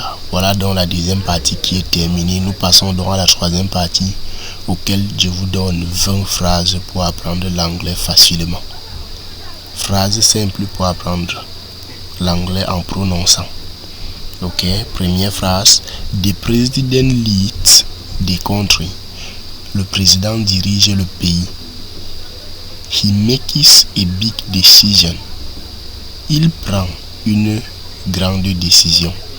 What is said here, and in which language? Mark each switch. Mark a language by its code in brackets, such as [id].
[fr] Voilà donc la deuxième partie qui est terminée. Nous passons donc à la troisième partie, auquel je vous donne 20 phrases pour apprendre l'anglais facilement. Phrases simples pour apprendre l'anglais en prononçant. Ok, première phrase. [en] The president leads the country. [fr] Le président dirige le pays. [en] He makes a big decision. [fr] Il prend une grande décision.